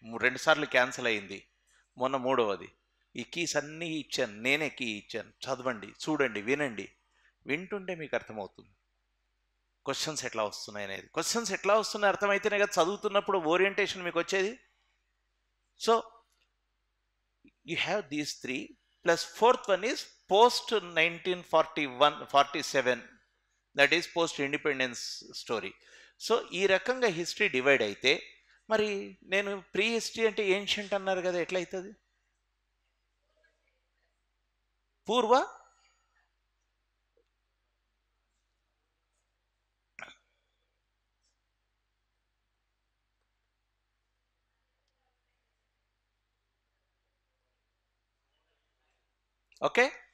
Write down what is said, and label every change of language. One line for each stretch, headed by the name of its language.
Telugu: 2 సార్లు క్యాన్సిల్ అయింది, మొన్న 3వది. ఈ కీస్ అన్నీ ఇచ్చాను, నేనే కీ ఇచ్చాను. చదవండి, చూడండి, వినండి. వింటుంటే మీకు అర్థమవుతుంది క్వశ్చన్స్ ఎట్లా వస్తున్నాయి అనేది. క్వశ్చన్స్ ఎట్లా వస్తున్నాయి అర్థమైతేనే కదా చదువుతున్నప్పుడు ఓరియంటేషన్ మీకు వచ్చేది.
English: So you have these 3 plus 4th one is post 1947, that is post independence story.
Telugu: So ఈ రకంగా హిస్టరీ డివైడ్ అయితే, మరి నేను ప్రీ హిస్టరీ అంటే ఏన్షియంట్ అన్నారు కదా, ఎట్లయితుంది? పూర్వ ఓకే.